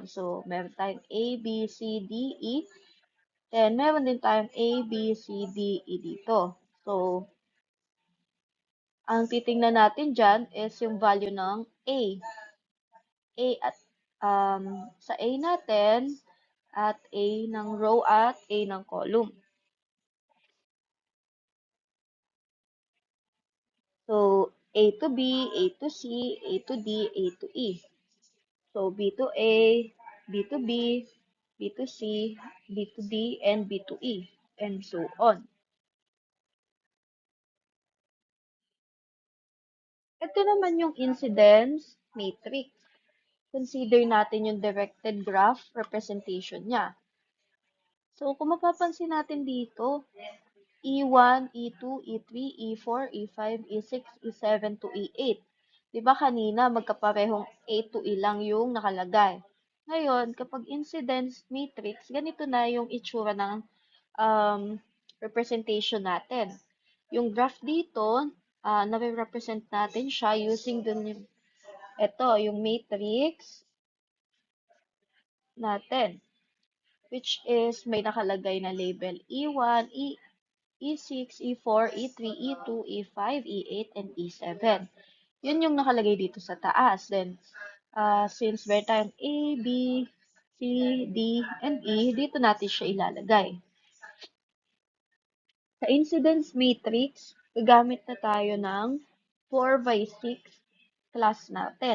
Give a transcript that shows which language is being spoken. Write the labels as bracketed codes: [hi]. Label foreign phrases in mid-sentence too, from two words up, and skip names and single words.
[tl] So, meron tayong A, B, C, D, E. Then, meron din tayong A, B, C, D, E dito. So, ang titingnan natin dyan is yung value ng A. A at sa A natin, at A ng row at A ng column. [en] So, A to B, A to C, A to D, A to E. So, B to A, B to B, B to C, B to D, and B to E, and so on. [tl] Ito naman yung [en] incidence matrix. [tl] Consider natin yung [en] directed graph representation [tl] niya. So, kung mapapansin natin dito, [en] E1, E2, E3, E4, E5, E6, E7 to E8. [tl] Diba kanina magkaparehong A to E lang yung nakalagay. Ngayon, kapag [en] incidence matrix, [tl] ganito na yung itsura ng representation natin. Yung graph dito, nare-represent natin siya using yung matrix natin, [en] which is [tl] may nakalagay na [en] label E1, E6, E4, E3, E2, E5, E8, and E7. [tl] Yun yung nakalagay dito sa taas. [en] Then, since [tl] meron tayong [en] A, B, C, D, and E, [tl] dito natin siya ilalagay. Sa [en] incidence matrix, [tl] gagamit na tayo ng [en] 4 by 6 class [tl] natin.